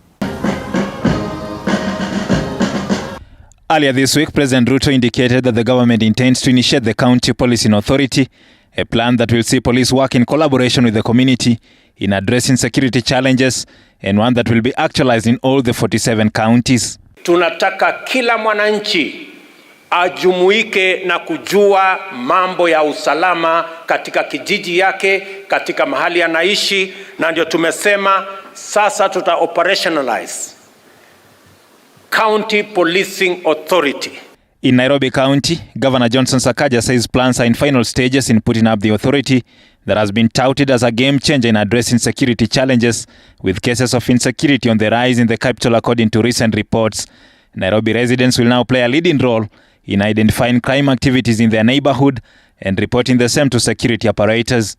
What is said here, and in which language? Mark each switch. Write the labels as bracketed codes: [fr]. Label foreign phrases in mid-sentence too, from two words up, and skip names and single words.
[en] Earlier this week, President Ruto indicated that the government intends to initiate the County Policing Authority, a plan that will see police work in collaboration with the community in addressing security challenges, and one that will be actualized in all the 47 counties. [sw] Tunataka kila mwananchi ajumuike na kujua mambo ya usalama katika kijiji yake, katika mahali anaishi, na ndio tumesema sasa tuta operationalize County Policing Authority. [en] In Nairobi County, Governor Johnson Sakaja says plans are in final stages in putting up the authority that has been touted as a game changer in addressing security challenges, with cases of insecurity on the rise in the capital according to recent reports. Nairobi residents will now play a leading role in identifying crime activities in their neighborhood and reporting the same to security apparatus.